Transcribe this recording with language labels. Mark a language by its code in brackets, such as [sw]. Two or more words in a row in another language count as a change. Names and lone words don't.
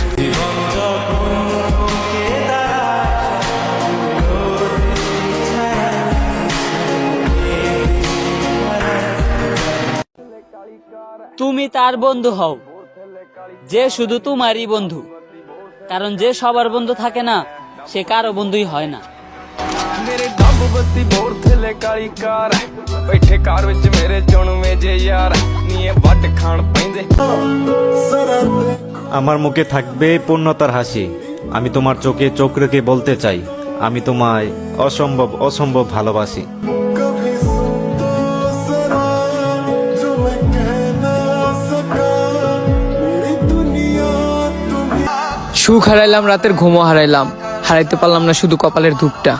[bn] তুমি তার বন্ধু হও যে শুধু তোমারই বন্ধু, কারণ যে সবার বন্ধু থাকে না সে কারো বন্ধুই হয় না। [pa] ਮੇਰੇ ਡੱਬ ਬੱਤੀ ਬੋਰ ਥੱਲੇ ਕਾਲੀ ਕਾਰ ਬੈਠੇ ਕਾਰ ਵਿੱਚ ਮੇਰੇ ਚੁਣਵੇਂ ਜੇ ਯਾਰ ਨੀਏ ਵੱਟ ਖਾਣ ਪੈਂਦੇ। [bn] আমার মুখে থাকবে পূর্ণতার হাসি, আমি তোমার চোখে চোখ রেখে বলতে চাই আমি তোমায় অসম্ভব অসম্ভব ভালোবাসি। সুখ হারাইলাম, রাতের ঘুমও হারাইলাম, হারাইতে পারলাম না শুধু কপালের ধূপটা।